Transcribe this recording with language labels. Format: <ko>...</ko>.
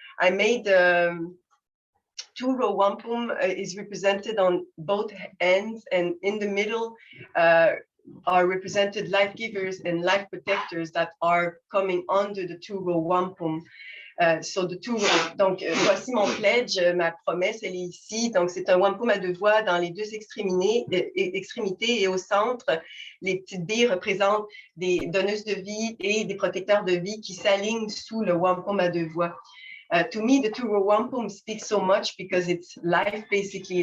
<en>I made two-row wampum is represented on both ends, and in the middle are represented life givers and life protectors that are coming under the two-row wampum. So the two-row.</en> <fr>Donc, voici mon pledge, ma promesse, elle est ici. Donc, c'est un wampum à deux voies dans les deux extrémités et au centre, les petites billes représentent des donneuses de vie et des protecteurs de vie qui s'alignent sous le wampum à deux voies.</fr> <en>To me, the two-row wampum speaks so much because it's life, basically.</en>